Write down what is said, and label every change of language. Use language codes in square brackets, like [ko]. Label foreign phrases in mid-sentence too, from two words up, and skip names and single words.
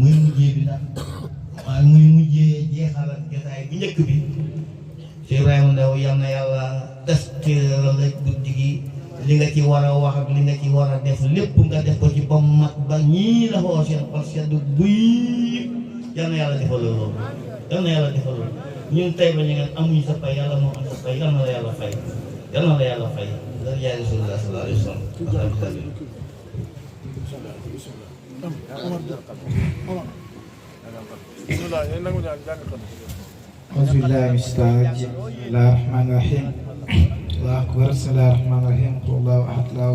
[wo] muy mujjee bi ndax waaye muy mujjee jeexal ak jotaay bi njëkk bi Cheikh Ibrahima Ndaw yal na yàlla des ci rek guddi gi li nga ci war a wax ak li nga ci war a def lépp nga def ko ci ba mat ba ñii la xoo seen xol sedd buy yal na yàlla defal loolu yal na yàlla defal loolu ñun tey ba ñu ngeen amuñu sa pay yàlla moo am sa pay yal na la yàlla fay yal na la yàlla fay dara jaay [ar] رسول الله صلى الله عليه وسلم. أعوذ بالله من الشيطان الرجيم بسم الله الرحمن الرحيم الله أكبر بسم الله الرحمن الرحيم قل الله أحد الله